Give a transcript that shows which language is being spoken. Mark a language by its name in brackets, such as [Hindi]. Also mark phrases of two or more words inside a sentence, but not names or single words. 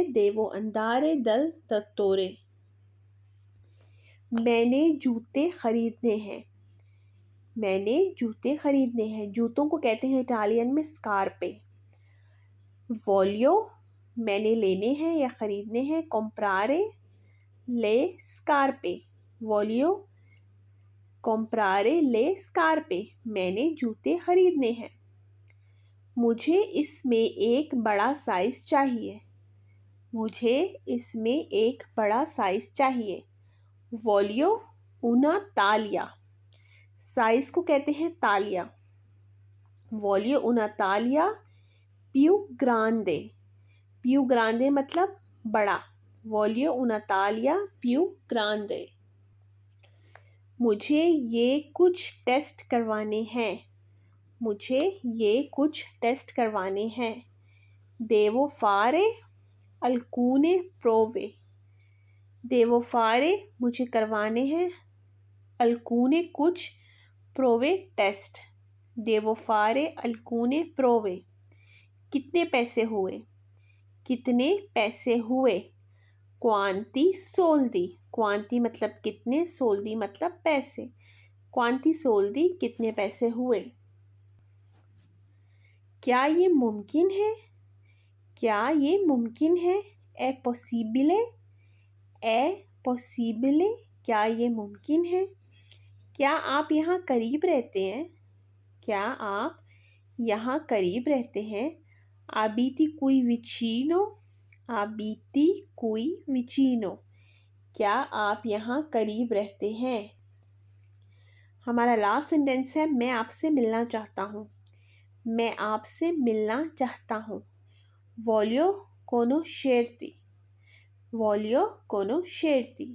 [Italian] devo andare dal dottore. [Hindi] मैंने जूते खरीदने हैं। मैंने जूते खरीदने हैं, जूतों को कहते हैं इटालियन में स्कारपे। वोलियो मैंने लेने हैं या ख़रीदने हैं। [Italian] comprare le scarpe। वोलियो comprare le scarpe [Hindi] मैंने जूते खरीदने हैं। मुझे इसमें एक बड़ा साइज़ चाहिए। मुझे इसमें एक बड़ा साइज़ चाहिए। [Italian] वोलियो una taglia। [Hindi] साइज़ को कहते हैं तालिया। [Italian] वोलियो una taglia più grande। più grande [Hindi] मतलब बड़ा। [Italian] वोलियो una taglia più grande। [Hindi] मुझे ये कुछ टेस्ट करवाने हैं। मुझे ये कुछ टेस्ट करवाने हैं। [Italian] Devo fare alcune prove। Devo fare [Hindi] मुझे करवाने हैं, [Italian] alcune कुछ, prove टेस्ट। Devo fare alcune prove। [Hindi] कितने पैसे हुए, कितने पैसे हुए। [Italian] Quanti soldi। Quanti [Hindi] मतलब कितने, [Italian] soldi [Hindi] मतलब पैसे। [Italian] Quanti soldi [Hindi] कितने पैसे हुए। क्या ये मुमकिन है, क्या ये मुमकिन है। [Italian] È possibile। È possibile [Hindi] क्या ये मुमकिन है। क्या आप यहाँ करीब रहते हैं, क्या आप यहाँ करीब रहते हैं। [Italian] Abiti qui vicino। Abiti qui vicino [Hindi] क्या आप यहाँ करीब रहते हैं। हमारा लास्ट सेंटेंस है, मैं आपसे मिलना चाहता हूँ। मैं आपसे मिलना चाहता हूँ। [Italian] Voglio conoscerti। Voglio conoscerti।